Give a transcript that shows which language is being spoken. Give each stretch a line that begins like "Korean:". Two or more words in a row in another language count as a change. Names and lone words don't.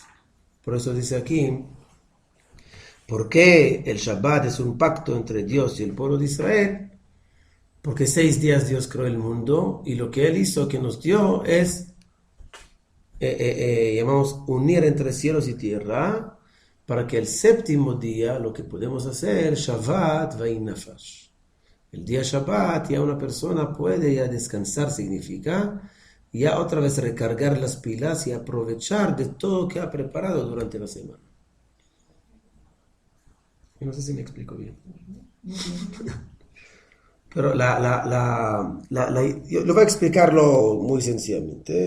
Spanish: Por eso dice aquí, ¿por qué el Shabbat es un pacto entre Dios y el pueblo de Israel? Porque 6 días Dios creó el mundo y lo que Él hizo, que nos dio, es llamamos unir entre cielos y tierra, para que el séptimo día lo que podemos hacer,
Hebrew: שבת והי נפש.
Spanish: El día Shabbat ya una persona puede ya descansar, significa ya otra vez recargar las pilas y aprovechar de todo que ha preparado durante la semana. No sé si me explico bien. Pero yo lo voy a explicarlo muy sencillamente.